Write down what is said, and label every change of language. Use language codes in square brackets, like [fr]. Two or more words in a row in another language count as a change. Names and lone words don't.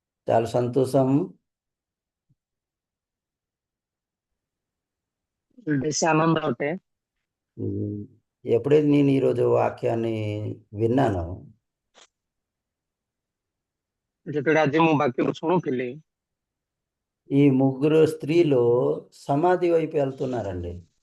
[te] చాలా సంతోషం. [or] ବେଶୀ ଆନନ୍ଦ ଅଟେ। [te] ఎప్పుడైతే నేను ఈరోజు వాక్యాన్ని విన్నానో, [or] ଯେତେବେଳେ ଆଜି ମୁଁ ବାକ୍ୟକୁ ଶୁଣୁଥିଲି, [te] ఈ ముగ్గురు స్త్రీలు సమాధి వైపు వెళ్తున్నారండి.